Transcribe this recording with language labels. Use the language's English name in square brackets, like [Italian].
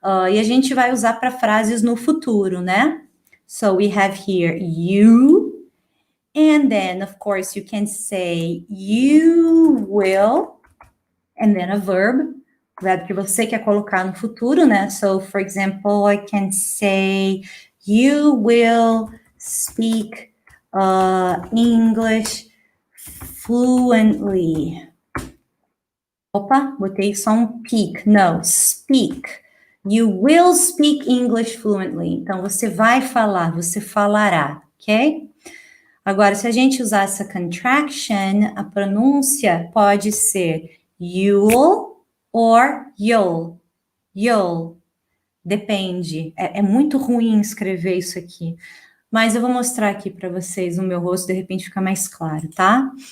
[Portuguese] E a gente vai usar para frases no futuro, né? [English] So we have here you. And then, of course, you can say you will. And then a verb [Portuguese] que você quer colocar no futuro, né? [English] So, for example, I can say you will speak English fluently. [Portuguese] Opa, botei só um peak. [English] No, speak. You will speak English fluently. [Portuguese] Então, você vai falar, você falará, ok? Agora, se a gente usar essa contraction, a pronúncia pode ser you'll or you'll. You'll. Depende. É muito ruim escrever isso aqui. Mas eu vou mostrar aqui para vocês no meu rosto, de repente fica mais claro, tá?